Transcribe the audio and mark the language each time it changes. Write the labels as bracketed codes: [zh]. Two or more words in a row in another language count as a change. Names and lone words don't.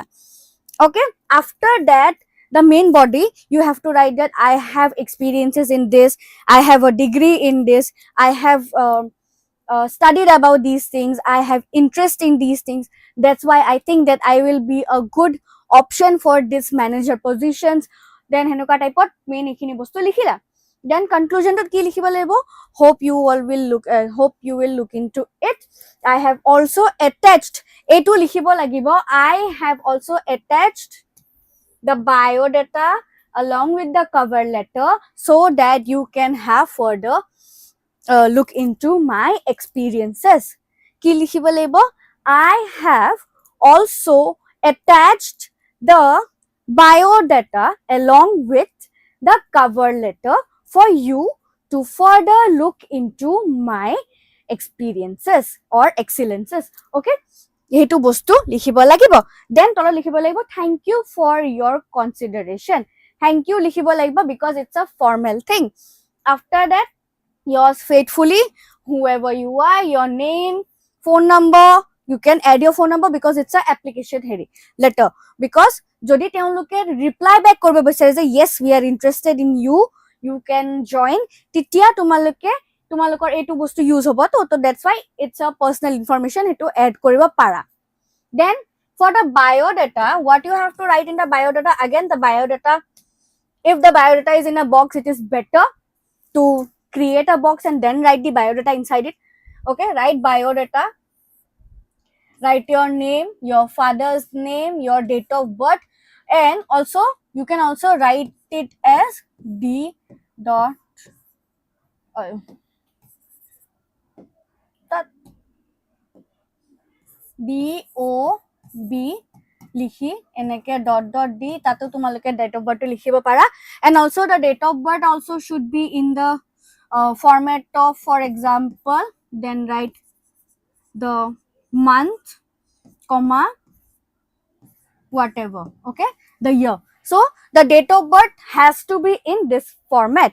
[en] Okay, after that the main body you have to write that I have experiences in this, I have a degree in this, I have studied about these things, I have interest in these things, that's why I think that I will be a good option for this manager positions. Then henuka type of main [as] এখিনি বস্তু লিখিলা. [en] Then conclusion to [as] কি লিখিব লাগিব, [en] hope you will look into it. I have also attached [as] এইটো লিখিব লাগিব, [en] I have also attached the biodata along with the cover letter so that you can have further look into my experiences. [as] কি লিখিব লাগিব, [en] I have also attached the biodata along with the cover letter for you to further look into my experiences or excellences. [as] Okay, এইটো বস্তু লিখিব লাগিব. Then তলত লিখিব লাগিব [en] thank you for your consideration. Thank you [as] লিখিব লাগিব [en] because it's a formal thing. After that, yours faithfully, whoever you are, your name, phone number, you can add your phone number because it's a application letter. Because [as] যদি তেওঁলোকে [en] reply back [as] কৰিব বিচাৰে যে [en] yes we are interested in you, you can join, তেতিয়া তোমালোকৰ এইটো বস্তু ইউজ হ'ব, তো that's why it's a personal information, এটো add কৰিব পাৰা. Then for the biodata, what you have to write in the biodata, again the biodata, if the biodata is in a box, it is better to create a box and then write the biodata inside it. Okay, write biodata, write your name, your father's name, your date of birth, and also you can also write it as D dot DOB [as] লিখি এনেকে [en] dot D [as] তাতো তোমালোকে [en] date of birth [as] লিখিব পাৰা. [en] And also the date of birth also should be in the format of, for example, then write the month, comma, whatever, okay, the year. So the date of birth has to be in this format.